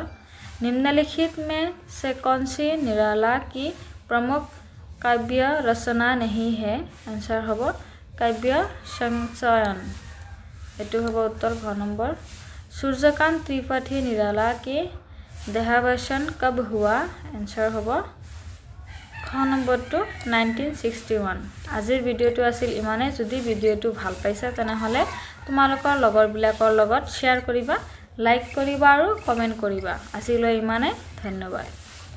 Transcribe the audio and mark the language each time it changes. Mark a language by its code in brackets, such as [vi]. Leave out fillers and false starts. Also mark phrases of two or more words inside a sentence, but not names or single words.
[hi] निम्नलिखित में से कौन सी निराला की प्रमुख काव्य रचना नहीं है? आंसर होगा काव्य संचयन। एटू होगा उत्तर घ नंबर। सूर्यकांत त्रिपाठी निराला के देहावसान कब हुआ? आंसर होगा ख नंबर 2 1961। [as] আজিৰ ভিডিঅ'টো আছিল ইমানে। যদি ভিডিঅ'টো ভাল পাইছা তেনেহ'লে তোমালোকৰ লগৰবিলাকৰ লগত শ্বেয়াৰ কৰিবা, লাইক কৰিবা আৰু কমেণ্ট কৰিবা। আজিলৈ ইমানে। ধন্যবাদ।